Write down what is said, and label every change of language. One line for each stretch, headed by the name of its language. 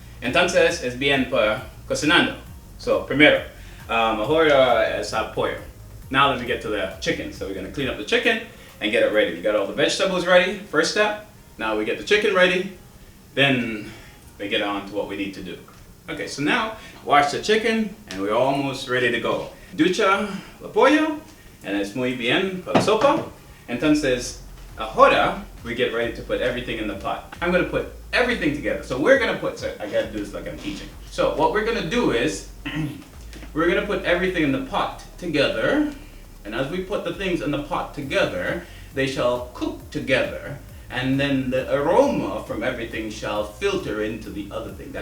Spanish: Entonces es bien para cocinando. So primero, ahora es pollo.
English: Now let me get to the chicken. So we're gonna clean up the chicken and get it ready. We got all the vegetables ready, first step. Now we get the chicken ready, then we get on to what we need to do. Okay, so now wash the chicken and we're almost ready to go.
Spanish: Ducha la pollo, and es muy bien para la sopa. Entonces, ahora
English: we get ready to put everything in the pot. I'm gonna put everything together. So we're gonna put, I gotta do this like I'm teaching. So what we're gonna do is, we're gonna put everything in the pot together, and as we put the things in the pot together, they shall cook together, and then the aroma from everything shall filter into the other thing.